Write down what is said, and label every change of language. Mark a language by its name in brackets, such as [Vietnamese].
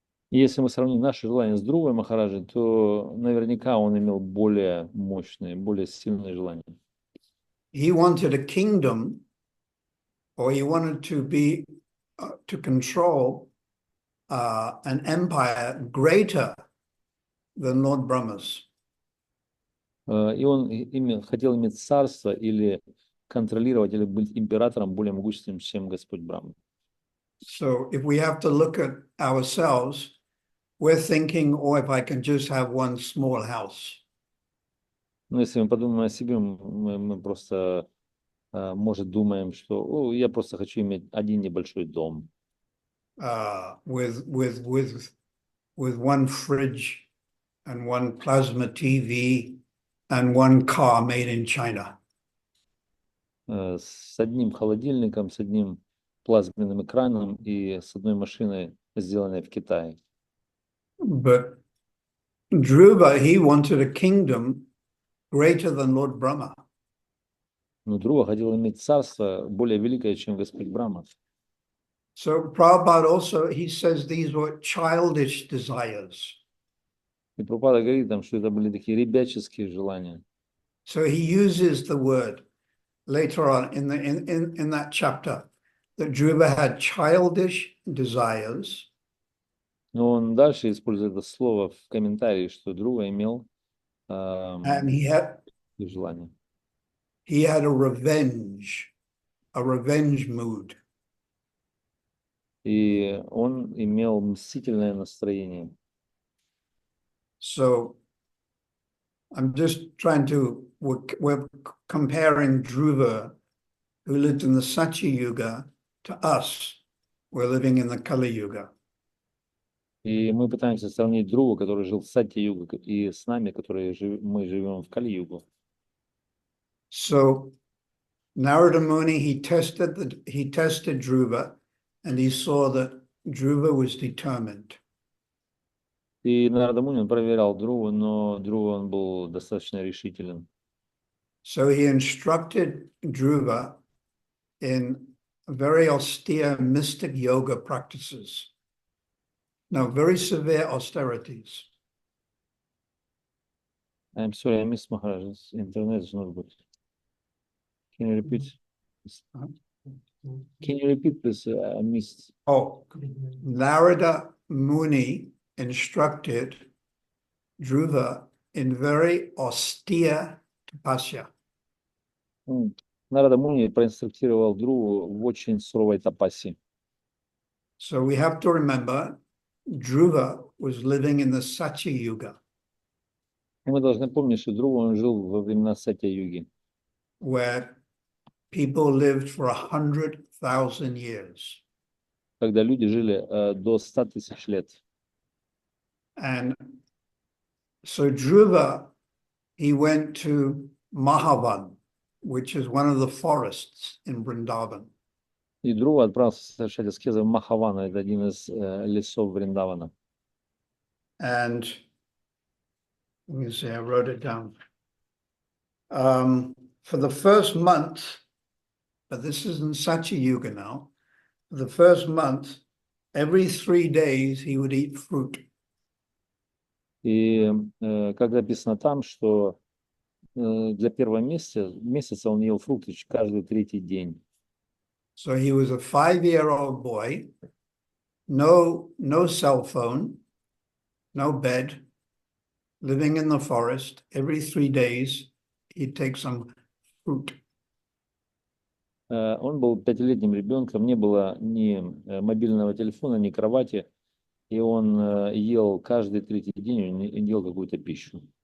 [Russian] И если мы сравним наши желания с Dhruva Махараджем, то наверняка он имел более мощные, более сильные желания. [English] He wanted a kingdom, or he wanted to be to control an empire greater than Lord Brahma's. [Russian] И он хотел иметь царство или контролировать, или быть императором более могущественным, чем Господь Брахма. [English] So if we have to look at ourselves, we're thinking, oh, if I can just have one small house. [Russian] Но если мы подумаем о себе, мы просто, может, думаем, что я просто хочу иметь один небольшой дом. [English] With one fridge and one plasma TV and one car made in China. [Russian] С одним холодильником, с одним плазменным экраном и с одной машиной, сделанной в Китае. [English] But Dhruva, he wanted a kingdom greater than Lord Brahma. [Russian] Но Dhruva хотел иметь царство более великое, чем Господь Брахма. [English] So Prabhupada also, he says these were childish desires. [Russian] И Прабхупада говорит там, что это были такие ребяческие желания. [English] So he uses the word later on in that chapter that Dhruva had childish desires. [Russian] Но он дальше использует это слово в комментарии, что Dhruva имел [English] And he [Russian] желания. [English] had a revenge mood. [Russian] И он имел мстительное настроение. [English] So I'm just trying to, we're comparing Dhruva, who lived in the Satya Yuga, to us. We're living in the Kali Yuga. [Russian] И мы пытаемся сравнить Dhruva, который жил в Сатья-югу, и с нами, которые мы живем в Кали-югу. [English] So Narada Muni, he tested Dhruva, and he saw that Dhruva was determined. [Russian] И Нарада Муни, он проверял Dhruva, но Dhruva, он был достаточно решителен. [English] So he instructed Dhruva in very austere mystic yoga practices. Now, very severe austerities. I'm sorry, I missed Maharaj's internet is not good. Can you repeat? Can you repeat this? I missed. Oh, Narada Muni instructed Dhruva in very austere tapasya. [Russian] Нарада Муни проинструктировал Dhruvu в очень суровой тапаси. [English] So we have to remember, Dhruva was living in the Satya Yuga. [Russian] И мы должны помнить, что Dhruva, он жил во времена Сатья-юги, [English] where people lived for 100,000 years. [Russian] когда люди жили до 100 тысяч лет. [English] And so Dhruva, he went to Mahavan, which is one of the forests in Vrindavan. [Russian] И Dhruva отправился совершать аскезы в Махавана, это один из лесов Вриндавана. [English] And let me see, I wrote it down. For the first month, but this is in Satya Yuga now, for the first month, every 3 days he would eat fruit. [Russian] И как написано там, что для первого месяца он ел фрукты каждый третий день. [English] So he was a 5-year-old boy, no cell phone, no bed, living in the forest. Every 3 days, he'd take some fruit. [Russian] Он был 5-летним ребенком, не было ни мобильного телефона, ни кровати, и он ел каждый третий день, он ел какую-то пищу.